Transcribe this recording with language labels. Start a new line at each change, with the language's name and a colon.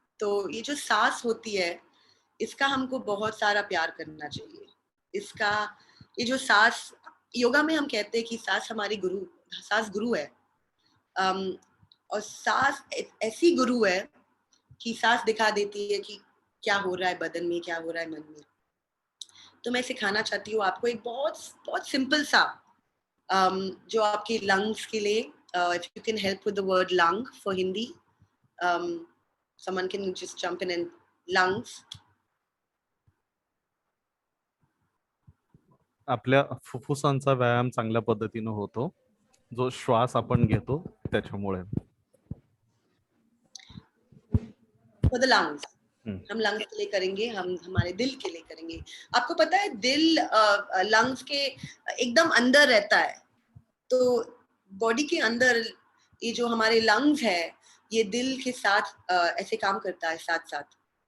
Hindi: तो ये जो सांस होती है, इसका हमको बहुत सारा प्यार करना चाहिए। ये जो सांस, योगा में हम कहते हैं कि सांस गुरु है। और सांस ऐसी गुरु है कि सांस दिखा देती है कि क्या हो रहा है बदन में, क्या हो रहा है मन में। तो मैं सिखाना चाहती हूँ आपको एक बहुत बहुत सिंपल सा, जो आपके लंग्स के लिए,
English: if you can help with the word lung for Hindi, someone can just jump in and lungs.
Marathi: आपल्या फुफ्फुसांचा व्यायाम चांगल्या पद्धतीने होतो, जो श्वास आपण घेतो त्याच्यामुळे.
English: For the lungs.
Hindi: हम लंग्स के लिए करेंगे, हम हमारे दिल के लिए करेंगे। आपको पता है दिल लंग्स के एकदम अंदर रहता है। तो बॉडी के अंदर ये जो हमारे लंग्स है, ये दिल के साथ ऐसे काम करता है साथ साथ।